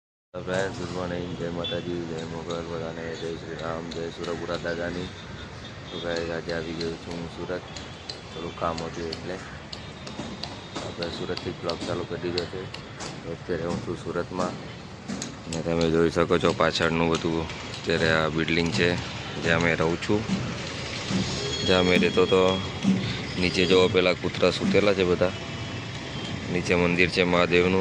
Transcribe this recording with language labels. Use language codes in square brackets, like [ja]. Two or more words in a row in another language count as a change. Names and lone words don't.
[en] Friends good morning, [gu] જય માતા જી, જય મોગલ બધાને, જય શ્રી રામ, જય સુરપુરા દાદાની। તો ગાઈસ આજે આવી ગયો છું હું સુરત, થોડું કામ હતું એટલે આપણે સુરતથી બ્લોગ ચાલુ કરી દીધો છે। તો અત્યારે હું છું સુરતમાં અને તમે જોઈ શકો છો પાછળનું બધું। અત્યારે આ બિલ્ડિંગ છે જ્યાં મેં રહું છું, જ્યાં મેં રહેતો તો નીચે જોવો પેલા કૂતરા સૂતેલા છે બધા, નીચે મંદિર છે મહાદેવનું।